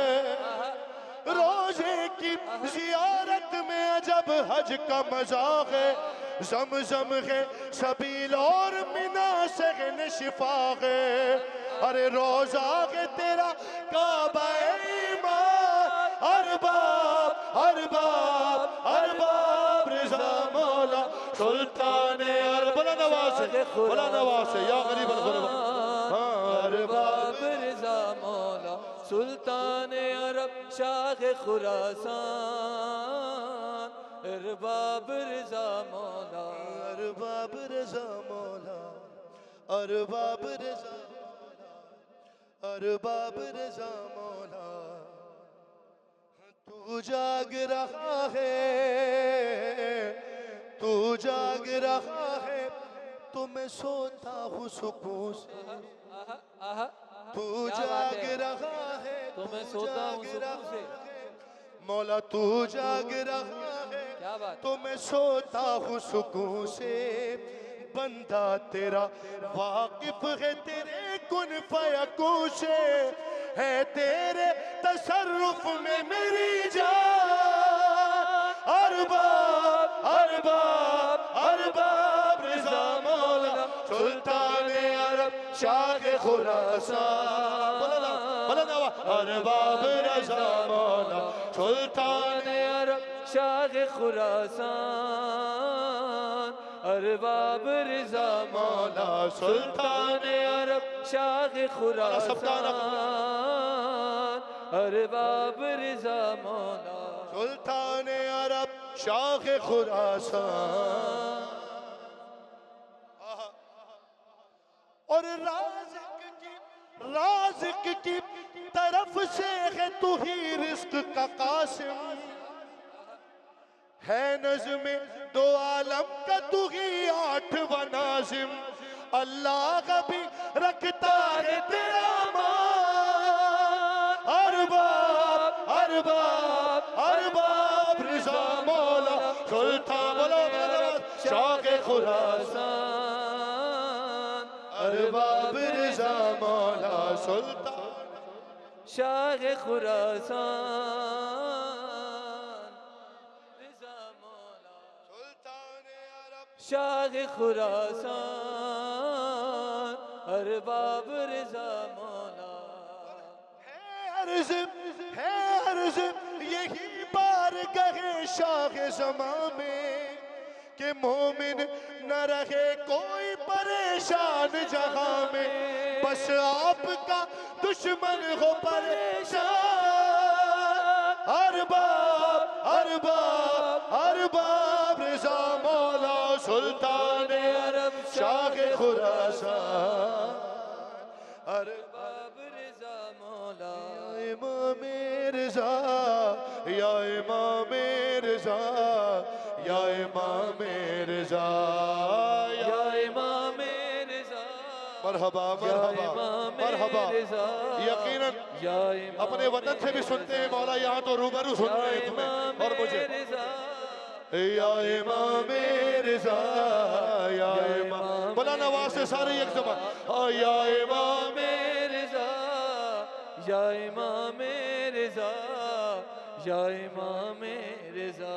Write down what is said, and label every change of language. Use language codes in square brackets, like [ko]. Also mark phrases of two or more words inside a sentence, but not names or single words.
[ur] روضے کی زیارت میں عجب حج کا مزہ ہے زمزم ہے سبیل اور منیٰ سے شفا ہے ارے روضہ ہے تیرا کعبہ ایمان ارباب ارباب ارباب رضا مولا سلطان عرب بولا نواز یا غریب ارباب رضا مولا سلطان عرب شاہ خراسان ارباب رضا مولا ارباب رضا مولا ارباب رضا ارباب رضا مولا تو جاگ رہا ہے تو جاگ رہا ہے تو میں سوتا ہوں سکون سے تو جاگ رہا ہے تو میں سوتا ہوں سکون سے مولا تو جاگ رہا ہے کیا بات تو میں سوتا ہوں سکون سے بندہ تیرا واقف ہے تیرے [ar] كن فيكون [ur] سے ہے تیرے تصرف میں میری جان ارباب ارباب ارباب رضا مولا سلطان عرب شاہ خراسان ارباب رضا مولا سلطان عرب خراسان ارباب رضا مولا سلطان عرب شاہ خراسان ارباب رضا مولا سلطان عرب شاہ خراسان. اور رازق کی طرف سے ہے تو ہی رزق کا قاسم، ہے نظمِ دو عالم کا تو ہی آٹھواں ناظم. اللہ کا بھی رکھتا ہے تیرا مان, ارباب ارباب ارباب رضا مولا سلطان بولو شاہ خراسان ارباب رضا مولا سلطان شاہ خراسان رضا مولا سلطان عرب شاہ خراسان ارباب رضا مولا. ہے عرض یہی بار گئے شاہ زماں میں کہ مومن نہ رہے کوئی پریشان جہاں میں، بس آپ کا دشمن ہو پریشان. ارباب ارباب ارباب رضا مولا سلطان عرب شاہ خراسان ارباب رضا مولا امام رضا یا امام رضا یا امام رضا یا امام رضا مرحبا مرحبا مرحبا. یقیناً اپنے وطن سے بھی سنتے ہیں مولا، یہاں تو روبرو سن رہے ہیں تمہیں اور مجھے. یا امام رضا یا امام بولا نواز سے سارے ایک زبان یا امام رضا یا امام رضا یا امام رضا.